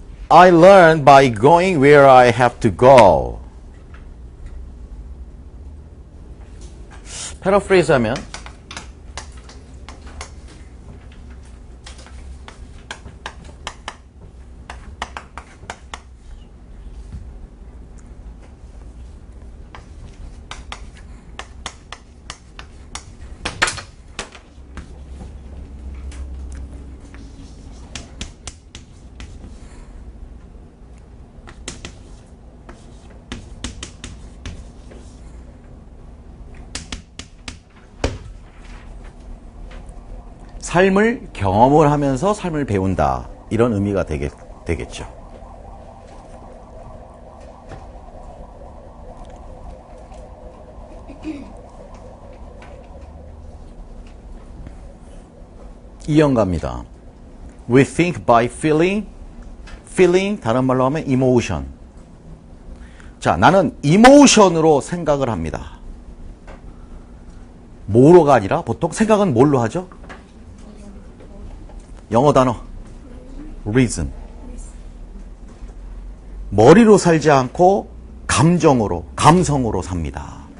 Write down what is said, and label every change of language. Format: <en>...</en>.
<en>I learn by going where I have to go.</en> <ko>패러프레이즈 하면 삶을 경험을 하면서 삶을 배운다. 이런 의미가 되겠죠. 이연가입니다.</ko> <en>We think by feeling. feeling</en> <ko>다른 말로 하면</ko> <en>emotion.</en> <ko>자, 나는 이모션으로 생각을 합니다. 뭐로가 아니라 보통 생각은 뭘로 하죠? 영어 단어 reason. 머리로 살지 않고 감정으로, 감성으로 삽니다.</ko>